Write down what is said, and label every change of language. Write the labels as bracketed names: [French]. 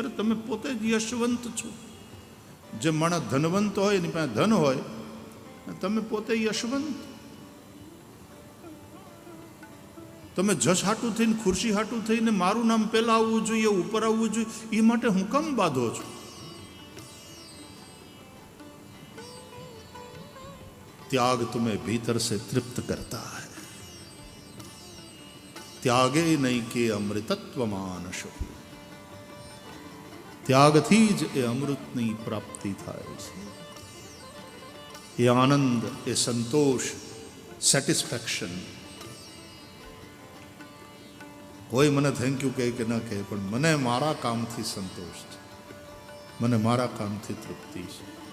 [Gujarati] અરે તમે પોતે જ યશવંત છો. જે માણસ ધનવંત હોય એની પાસે ધન હોય, તમે પોતે યશવંત. તમે જશ હાટું થઈને, ખુરશી હાટું થઈને મારું નામ પહેલા આવવું જોઈએ, ઉપર આવવું જોઈએ, એ માટે હું કેમ બાંધો છો? [Hindi] त्याग तुम्हें भीतर से तृप्त करता है. त्यागे नहीं के अमृतत्व मानशो. [Gujarati] त्यागથી જ એ અમૃતની પ્રાપ્તિ થાય છે. એ આનંદ, એ સંતોષ, સેટિસ્ફેક્શન. કોઈ મને થેન્ક યુ કહે કે ન કહે, પણ મને મારા કામથી સંતોષ છે, મને મારા કામથી તૃપ્તિ છે.